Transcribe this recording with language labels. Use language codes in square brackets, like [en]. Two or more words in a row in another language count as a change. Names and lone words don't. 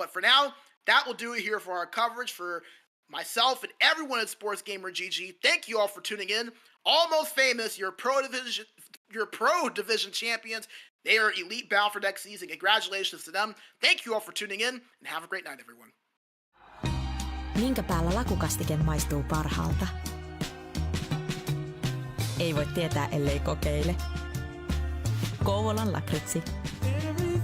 [en] But for now, that will do it here for our coverage. For myself and everyone at SportsGamer GG, thank you all for tuning in. Almost Famous, your Pro Division champions. They are elite bound for next season. Congratulations to them. Thank you all for tuning in, and have a great night, everyone. [fi] Minkä päällä lakukastike maistuu parhaalta? Ei voi tietää, ellei kokeile. Kouvolan lakritsi.